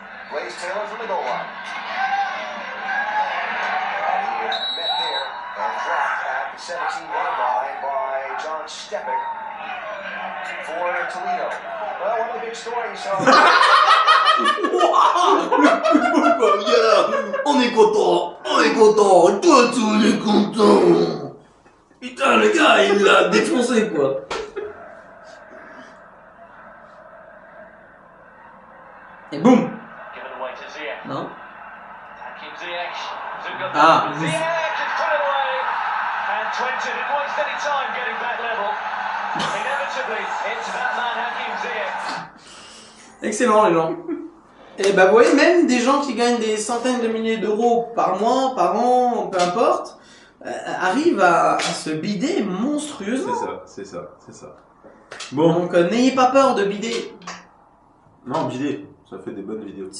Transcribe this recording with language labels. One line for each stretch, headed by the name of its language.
English: Race Taylor from the goal line. Met there and dropped at the 17-yard line by John Stepik for Toledo. Well, one of the big stories you saw.
French: On est content, toi tout on est content. Putain le gars il l'a défoncé quoi. Et boum.
English: Given away to Ziyech.
French: Non.
English: Hakim Ziyech. Zugab Ah. Ziyech has put it away. And 20 didn't waste any time getting back level. Inevitably, it's that man Hakim Ziyech.
French: Excellent les gens. Et bah vous voyez, même des gens qui gagnent des centaines de milliers d'euros par mois, par an, peu importe, arrivent à se bider monstrueusement. C'est ça. Bon. Donc n'ayez pas peur de bider. Non, bider, ça fait des bonnes vidéos.